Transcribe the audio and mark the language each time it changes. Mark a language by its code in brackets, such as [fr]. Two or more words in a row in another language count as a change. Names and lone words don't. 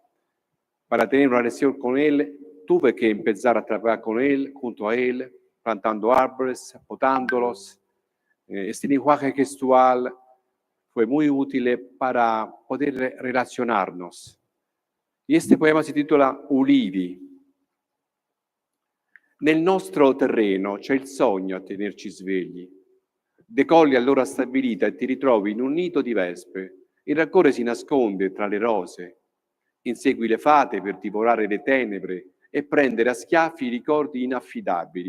[es] Para tener una relación con él, tuve que empezar a trabajar con él, junto a él, plantando árboles, potándolos. Este lenguaje gestual fue muy útil para poder relacionarnos. Y este poema [it] si titola [es] Ulivi. [it] Nel nostro terreno c'è il sogno a tenerci svegli. Decolli all'ora stabilita e ti ritrovi in un nido di vespe. Il rancore si nasconde tra le rose. Insegui le fate per divorare le tenebre e prendere a schiaffi i ricordi inaffidabili.